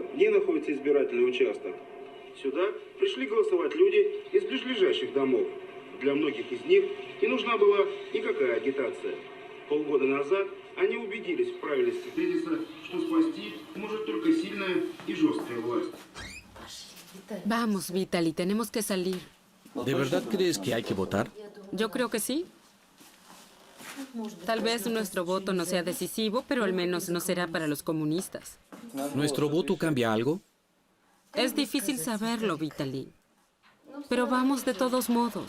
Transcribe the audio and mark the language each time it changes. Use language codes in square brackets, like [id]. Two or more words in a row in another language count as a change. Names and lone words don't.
[ru] В ней находится избирательный участок. Сюда пришли голосовать люди из ближайших домов. Для многих из них не нужна была никакая агитация. Полгода назад они убедились в правильности тезиса, что спасти может только сильная и жесткая власть. [es] Vamos, Vitaly, tenemos que salir. ¿De verdad crees que hay que votar? Yo creo que sí. Tal vez nuestro voto no sea decisivo, pero al menos no será para los comunistas. ¿Nuestro voto cambia algo? Es difícil saberlo, Vitaly. Pero vamos de todos modos.